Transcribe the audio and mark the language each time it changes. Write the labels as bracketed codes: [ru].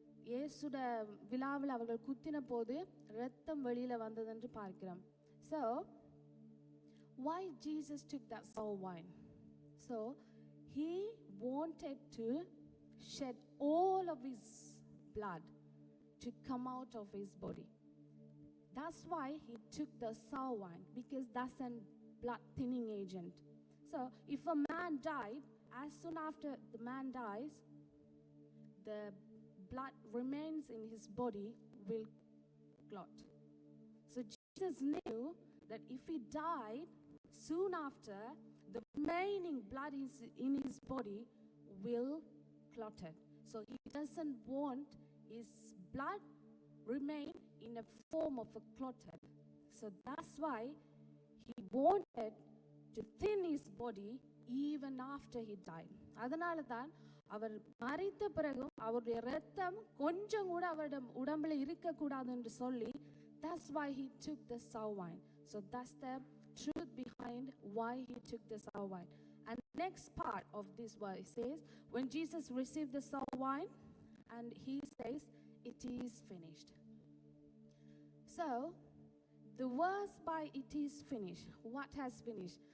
[ta] இயேசுட விழாவில் அவர்கள் குத்தின போது இரத்தம் வெளியில வந்ததென்று பார்க்கிறோம். [en] So why Jesus took that sour wine? So he wanted to shed all of his blood to come out of his body. That's why he took the sour wine, because that's a blood thinning agent. So if a man died, as soon after the man dies, the blood remains in his body will clot. So Jesus knew that if he died soon after, the remaining blood is in his body will clot it. So he doesn't want his blood remain in a form of a clotted. So that's why he wanted to thin his body even after he died. [ta] அதனால தான் அவர் மரித்த பிறகும் அவருடைய இரத்தம் கொஞ்சம் கூட அவருடைய உடம்புல இருக்க கூடாது என்று சொல்லி, [en] that's why he took the sour wine. So that's the truth behind why he took the sour wine. And next part of this verse says, when Jesus received the sour wine, and he says, it is finished. So the verse by it is finished, what has finished?